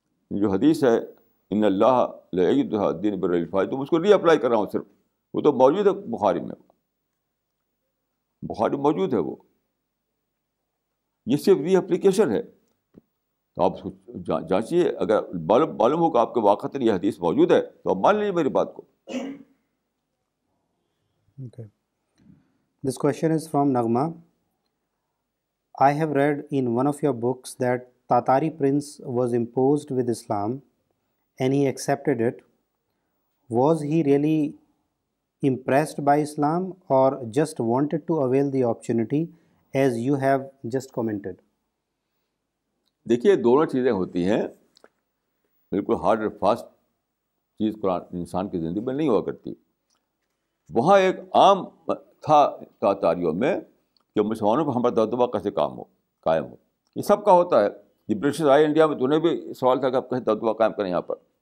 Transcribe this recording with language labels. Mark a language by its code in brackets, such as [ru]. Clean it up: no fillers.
[ur] جو حدیث ہے [ar] ان اللہ لا یؤید الدین بالرجل الفاجر، [ur] تو اس کو ری اپلائی کر رہا ہوں. صرف وہ تو موجود ہے بخاری میں، بخاری موجود ہے، وہ یہ صرف ری اپلیکیشن ہے. تو آپ اس کو جانچیے. اگر معلوم ہو کہ آپ کے واقعتاً یہ حدیث موجود ہے تو آپ مان لیجیے میری بات کو. [en] Okay. This question is from Nagma. I have read in one of your books that Tatari prince was imposed with Islam and he accepted it. Was he really impressed by Islam or just wanted to avail the opportunity as you have just commented? [ur] دیکھیے دونوں چیزیں ہوتی ہیں. بالکل hard اور fast چیز قرآن انسان کی زندگی میں نہیں ہوا کرتی. وہاں ایک عام تھا تاتاریوں میں کہ مسلمانوں پر ہمارا دبدبہ کیسے قائم ہو. یہ سب کا ہوتا ہے. جب برٹش آئے انڈیا میں تو انہیں بھی سوال تھا کہ آپ کیسے دبدبہ قائم کریں یہاں پر.